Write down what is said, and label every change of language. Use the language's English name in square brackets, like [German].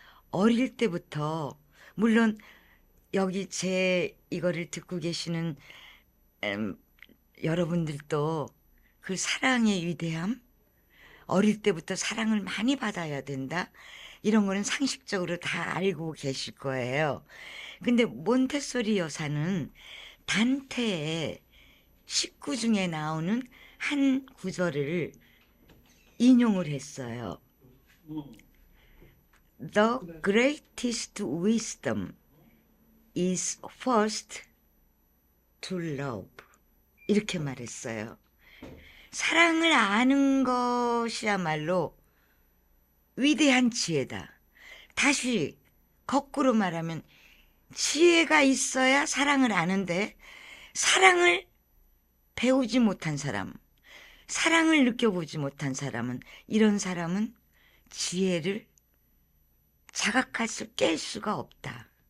[Korean] 어릴 때부터, 물론 여기 제 이거를 듣고 계시는 여러분들도 그 사랑의 위대함, 어릴 때부터 사랑을 많이 받아야 된다. 이런 거는 상식적으로 다 알고 계실 거예요. 근데 몬테소리 여사는 단테의 식구 중에 나오는 한 구절을 인용을 했어요. [English] The greatest wisdom is first to love. [Korean] 이렇게 말했어요. 사랑을 아는 것이야말로 위대한 지혜다. 다시 거꾸로 말하면 지혜가 있어야 사랑을 아는데 사랑을 배우지 못한 사람, 사랑을 느껴보지 못한 사람은 이런 사람은 지혜를 자각할 수, 깰 수가 없다.